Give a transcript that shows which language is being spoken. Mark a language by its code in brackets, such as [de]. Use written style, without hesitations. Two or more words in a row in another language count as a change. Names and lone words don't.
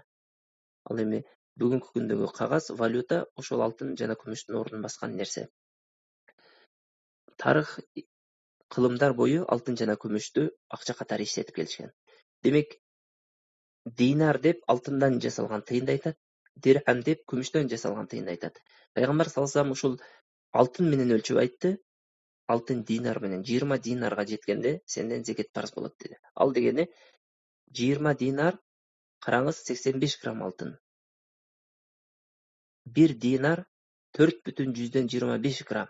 [ky] Ал эми бүгүнкү күндөгү кагаз, валюта ошол алтын жана күмүштүн ордун баскан нерсе. Тарых кылымдар бою алтын жана күмүштү акча катары иштетип келишкен. Демек, динар деп алтындан жасалган тыйынды айтат, дирхам деп күмүштөн жасалган тыйынды айтат. Пайгамбар [ar] صلى الله عليه وسلم [ky] ушул алтын менен өлчөп айтты. Алтын динар менен 20 динарга жеткенде сенден зекет парз болот деди. Ал дегени 20 динар, караңыз, 85 грамм алтын. 1 динар 4,25 грамм.